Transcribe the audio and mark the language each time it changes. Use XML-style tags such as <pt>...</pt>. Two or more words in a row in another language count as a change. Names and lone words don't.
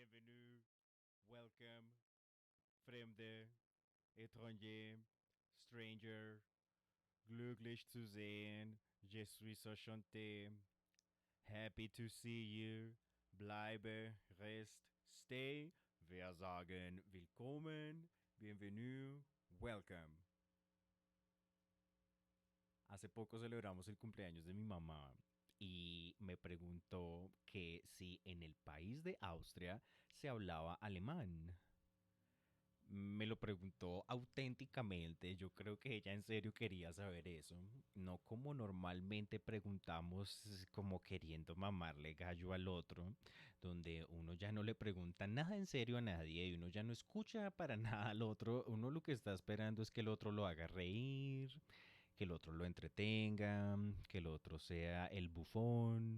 <fr>bienvenue, welcome,</fr> <en>Fremde, étranger, stranger,</en> <de>glücklich zu sehen,</de> <fr>je suis enchanté,</fr> <en>happy to see you, bleibe, rest, stay,</en> <de>wir sagen willkommen, bienvenue,</de> <en>welcome.</en> <es>Hace poco celebramos el cumpleaños de mi mamá y me preguntó que si en el país de Austria se hablaba alemán. Me lo preguntó auténticamente, yo creo que ella en serio quería saber eso, no como normalmente preguntamos como queriendo mamarle gallo al otro, donde uno ya no le pregunta nada en serio a nadie y uno ya no escucha para nada al otro, uno lo que está esperando es que el otro lo haga reír, que el otro lo entretenga, que el otro sea el bufón.</es>